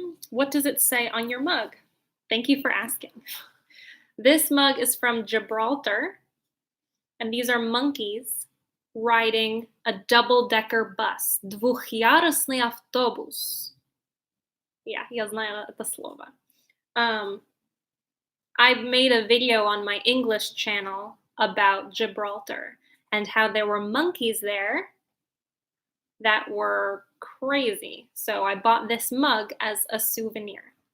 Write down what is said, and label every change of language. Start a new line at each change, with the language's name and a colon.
English: What does it say on your mug? Thank you for asking. This mug is from Gibraltar, and these are monkeys riding a double-decker bus.
Russian: Двухъярусный автобус. Yeah, я знаю это слово.
English: I've made a video on my English channel about Gibraltar and how there were monkeys there that were crazy. So I bought this mug as a souvenir.